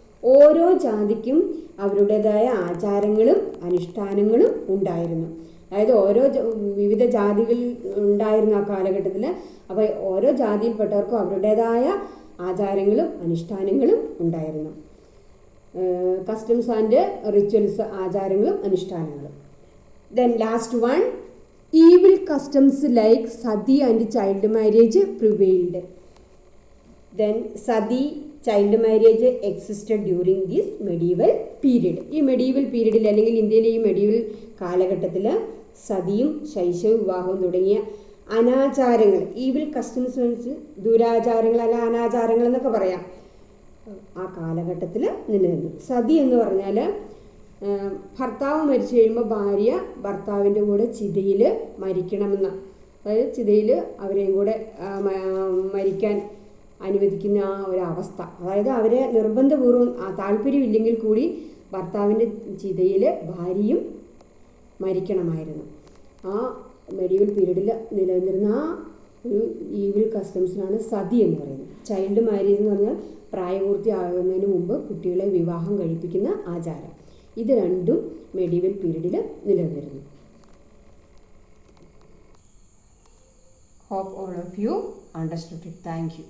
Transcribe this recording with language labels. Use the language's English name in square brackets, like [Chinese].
[Malayalam] ഓരോ ജാതിക്കും അവരുടേതായ ആചാരങ്ങളും അനുഷ്ഠാനങ്ങളും ഉണ്ടായിരുന്നു. അതായത് വിവിധ ജാതികൾ ഉണ്ടായിരുന്ന ആ കാലഘട്ടത്തിൽ. അപ്പോൾ ഓരോ ജാതിയിൽപ്പെട്ടവർക്കും അവരുടേതായ ആചാരങ്ങളും അനുഷ്ഠാനങ്ങളും ഉണ്ടായിരുന്നു. [English] customs and rituals, [Malayalam] ആചാരങ്ങളും അനുഷ്ഠാനങ്ങളും. [English] Then last one, evil customs like sati and child marriage prevailed. Then sati, child marriage existed during this medieval period. [Malayalam] ഈ മെഡീവൽ പീരീഡിൽ അല്ലെങ്കിൽ ഇന്ത്യയിലെ ഈ മെഡീവൽ കാലഘട്ടത്തിൽ സതിയും ശൈശവ വിവാഹവും തുടങ്ങിയ അനാചാരങ്ങൾ, [English] evil customs means [Malayalam] ദുരാചാരങ്ങൾ അല്ല അനാചാരങ്ങൾ എന്നൊക്കെ പറയാം, ആ കാലഘട്ടത്തിൽ നിലനിന്നു. സതി എന്ന് പറഞ്ഞാൽ ഭർത്താവ് മരിച്ചു കഴിയുമ്പോൾ ഭാര്യ ഭർത്താവിൻ്റെ കൂടെ ചിതയിൽ മരിക്കണമെന്ന്, അതായത് ചിതയിൽ അവരെയും കൂടെ മരിക്കാൻ അനുവദിക്കുന്ന ആ ഒരവസ്ഥ. അതായത് അവരെ നിർബന്ധപൂർവ്വം താല്പര്യമില്ലെങ്കിൽ കൂടി ഭർത്താവിൻ്റെ ചിതയിൽ ഭാര്യയും മരിക്കണമായിരുന്നു. ആ മെഡീവൽ പീരീഡിൽ നിലനിന്നിരുന്ന ആ ഒരു ഈവിൽ കസ്റ്റംസിനാണ് സതി എന്ന് പറയുന്നത്. ചൈൽഡ് മാരേജ് എന്ന് പറഞ്ഞാൽ പ്രായപൂർത്തിയാകുന്നതിന് മുമ്പ് കുട്ടികളെ വിവാഹം കഴിപ്പിക്കുന്ന ആചാരം. ഇത് രണ്ടും മെഡീവൽ പീരീഡിൽ നിലനിന്നിരുന്നു. [English] Hope all of you understood it. Thank you.